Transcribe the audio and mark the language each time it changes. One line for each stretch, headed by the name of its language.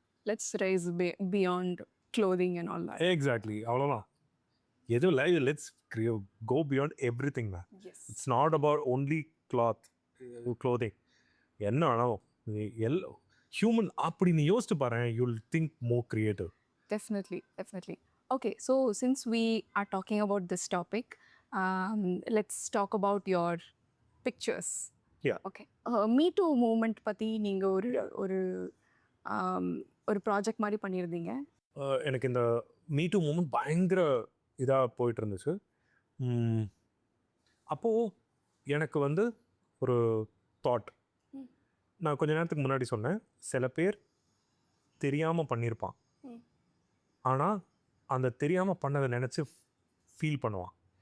English: Let's rise beyond clothing and all that.
Tamil: Exactly, அவ்வளோதான். எதுவும் இல்லை,
English: Let's go beyond everything man. It's not about only clothing.
Tamil: என்ன வேணாலும் human அப்படி நீ யோசிச்சு பாரு,
English: You'll think more creative. Definitely. Okay, so since we are talking about this topic, let's talk about your pictures. Yeah. Okay.
Tamil: Me Too movement பற்றி நீங்கள் ஒரு project மாதிரி பண்ணியிருந்தீங்க. எனக்கு இந்த மீ டூ மூமெண்ட் பயங்கர இதாக போயிட்டு இருந்துச்சு. அப்போது எனக்கு வந்து ஒரு தாட், நான் கொஞ்ச நேரத்துக்கு முன்னாடி சொன்னேன், சில பேர் தெரியாமல் பண்ணியிருப்பான், ஆனால் அந்த தெரியாமல் பண்ணதை நினச்சி ஃபீல் பண்ணுவான்.